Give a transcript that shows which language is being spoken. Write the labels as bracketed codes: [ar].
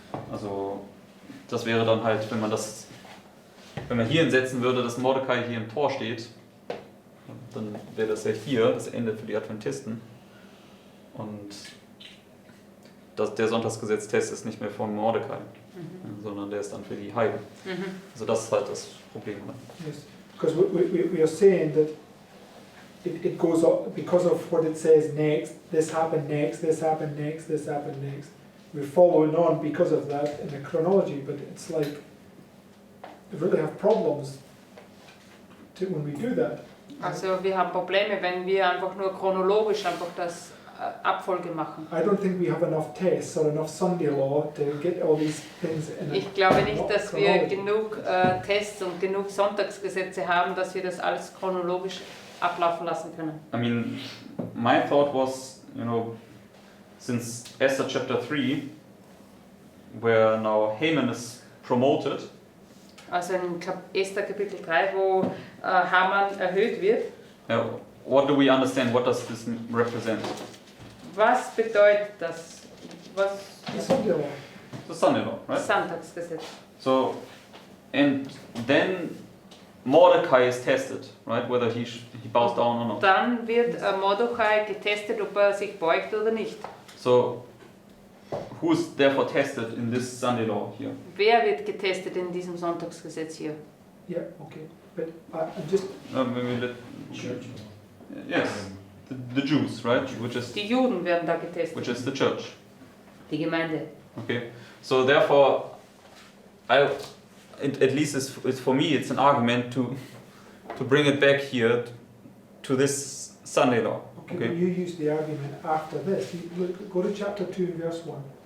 [de] Also das wäre dann halt, wenn man hier hinsetzen würde, dass Mordecai hier im Tor steht, dann wäre das ja hier das Ende für die Adventisten. Und der Sonntagsgesetztest ist nicht mehr von Mordecai, sondern der ist dann für die Heiden. Also das ist halt das Problem. [en] Yes, because we are saying that it goes up because of what it says next. This happened next. This happened next. This happened next. We're following on because of that in the chronology, but it's like we really have problems when we do that. [de] Also wir haben Probleme, wenn wir einfach nur chronologisch einfach das Abfolge machen. [en] I don't think we have enough tests or enough Sunday law to get all these things in a [de] Ich glaube nicht, dass wir [en] chronology. [de] genug Tests und genug Sonntagsgesetze haben, dass wir das alles chronologisch ablaufen lassen können. [en] I mean, my thought was, since Esther chapter 3, where now Haman is promoted, [de] Also in Esther Kapitel 3, wo Haman erhöht wird. [en] what do we understand? What does this represent? [de] Was bedeutet das? Was? [en] The Sunday law. The son-in-law, right? [de] Sonntagsgesetz. [en] So, and then Mordecai is tested, right? Whether he bows down or not. [de] Dann wird Mordechai getestet, ob er sich beugt oder nicht. [en] So, who is therefore tested in this Sunday law here? [de] Wer wird getestet in diesem Sonntagsgesetz hier? [en] Yeah, okay. But I'm just Maybe Church. yes, the Jews, right? [de] Die Juden werden da getestet. [en] Which is the church. [de] Die Gemeinde. [en] Okay, so therefore, at least it's for me, it's an argument to bring it back here to this Sunday law. okay. Okay. But you use the argument after this. Go to chapter 2, verse 1.